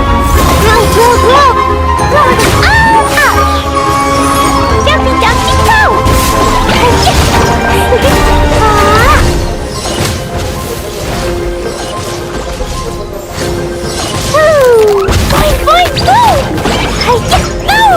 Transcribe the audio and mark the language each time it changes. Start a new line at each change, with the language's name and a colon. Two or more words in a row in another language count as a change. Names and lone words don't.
English: Grow, grow, grow! Grow! Oh! Ouch! Jumpy, jumpy, go! Woo! Boing, boing, boing! Hi-ya! Woo!